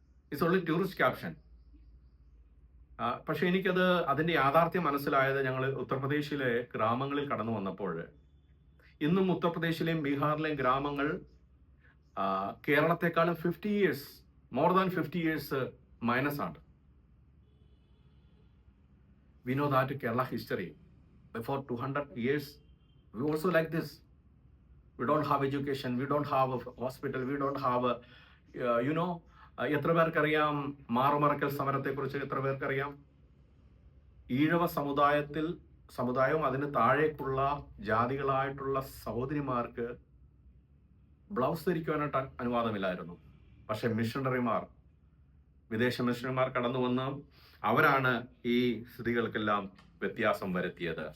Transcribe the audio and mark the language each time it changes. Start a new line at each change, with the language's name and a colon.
English: It's only tourist caption.
Malayalam: പക്ഷെ എനിക്കത് അതിന്റെ യാഥാർത്ഥ്യം മനസ്സിലായത് ഞങ്ങൾ ഉത്തർപ്രദേശിലെ ഗ്രാമങ്ങളിൽ കടന്നു വന്നപ്പോൾ, ഇന്നും ഉത്തർപ്രദേശിലെയും ബീഹാറിലെയും ഗ്രാമങ്ങൾ കേരളത്തെക്കാളും
English: 50 years, more than 50 years minus
Malayalam: ആണ്.
English: We know that Kerala history, before 200 years, we also like this. We don't have education, we don't have a hospital, we don't have a,
Malayalam: എത്ര പേർക്കറിയാം മാറുമറക്കൽ സമരത്തെക്കുറിച്ച്? എത്ര പേർക്കറിയാം? ഈഴവ സമുദായവും അതിന് താഴേക്കുള്ള ജാതികളായിട്ടുള്ള സഹോദരിമാർക്ക് ബ്ലൗസ് ധരിക്കുവാനായിട്ട് അനുവാദമില്ലായിരുന്നു. പക്ഷെ വിദേശ മിഷണറിമാർ കടന്നു വന്ന് അവരാണ് ഈ സ്ഥിതികൾക്കെല്ലാം വ്യത്യാസം വരുത്തിയത്.